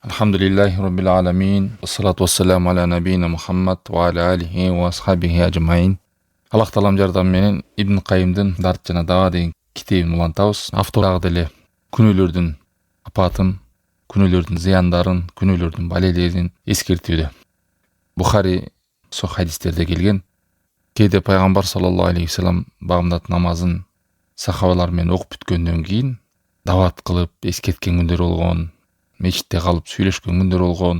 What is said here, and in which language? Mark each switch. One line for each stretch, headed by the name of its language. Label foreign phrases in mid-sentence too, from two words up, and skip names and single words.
Arabic: الحمد لله رب العالمين. والصلاة والسلام على نبينا محمد وعلى آله وأصحابه أجمعين.
Kyrgyz: Аллах таалам жардам менен Ибн Кайымдын Дарт жана Дава деген китебин улантабыз. Автор деле күнөөлөрдүн апатын, күнөөлөрдүн зыяндарын, күнөөлөрдүн балелерин эскертүүдө. Бухари со хадистерде келген. Кээде пайгамбар
Arabic: صلى الله عليه وسلم
Kyrgyz: багымдат намазын сахабалар менен окуп бүткөндөн кийин дават кылып эскерткен күндөр болгон, мечитте калып сүйлөшкөн күндөр болгон.